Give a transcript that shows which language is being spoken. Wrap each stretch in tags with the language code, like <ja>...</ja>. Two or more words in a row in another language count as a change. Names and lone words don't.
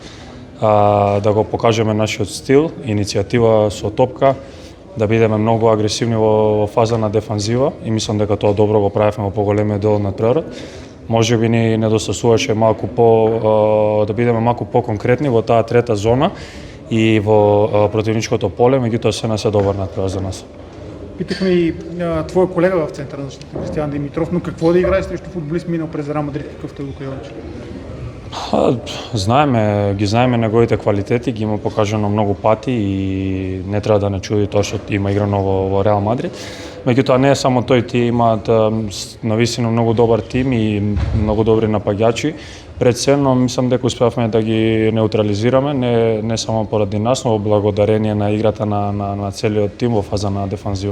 <mk>Да го покажеме нашиот стил, иницијатива со топка, да бидеме многу агресивни во фаза на дефанзива и мислам дека тоа добро го правевме во поголемиот дел на надпреварот. Може би ни недостасуваше да бидеме малку по-конкретни во таа трета зона и во противничкото поле, меѓутоа се добар надпревар за нас.</mk> <bg>Питахме и твој колега в центар на защита Кристијан Димитров, но какво да играе срещу футболист минал през Реал Мадрид, какъвто е Лука Јович?</bg> <mk>Ги знаеме неговите квалитети, ги има покажано многу пати и не треба да не чуди тоа што има играно во Реал Мадрид. Меѓутоа не е само тој, тие имаат навистина многу добар тим и многу добри напаѓачи пред се, но мислам дека успеавме да ги неутрализираме, не само поради нас, но благодарение на играта на целиот тим во фаза на дефанзива.</mk>